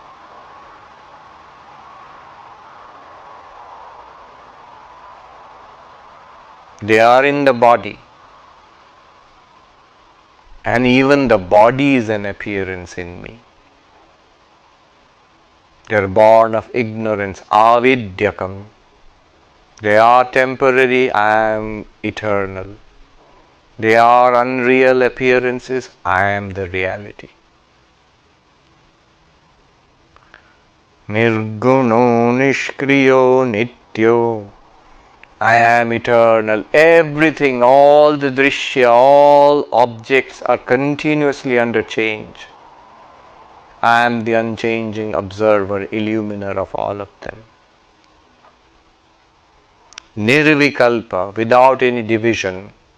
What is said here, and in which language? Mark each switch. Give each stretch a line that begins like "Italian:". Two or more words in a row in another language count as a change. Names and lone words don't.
English: They are in the body, and even the body is an appearance in me. They are born of ignorance, avidyakam. They are temporary, I am eternal. They are unreal appearances, I am the reality.
Sanskrit: Nirguno nishkriyo nityo.
English: I am eternal. Everything, all the drishya, all objects are continuously under change. I am the unchanging observer, illuminer of all of them. Nirvikalpa, without any division.